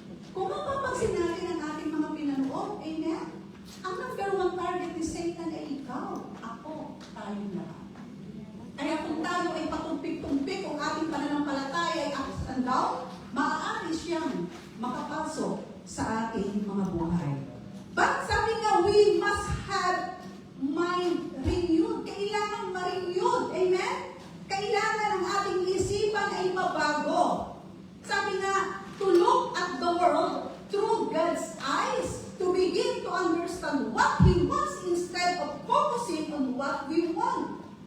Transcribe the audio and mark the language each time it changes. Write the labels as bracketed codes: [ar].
[tl] Kung mapapansin natin ang ating mga pinanood, amen? Ang number one target ni Satan ay ikaw, ako, tayo lahat. Kaya kung tayo ay patumpik-tumpik, kung ating pananampalataya ay [en] ups and down, [tl] maaari siyang makapasok sa ating mga buhay. [en] But [tl] sabi nga, [en] we must have mind renewed. [tl] Kailangan ma-renewed. Amen? Kailangan ang ating isipan ay mabago. Sabi nga, [en] to look at the world through God's eyes, to begin to understand what He wants instead of focusing on what we want.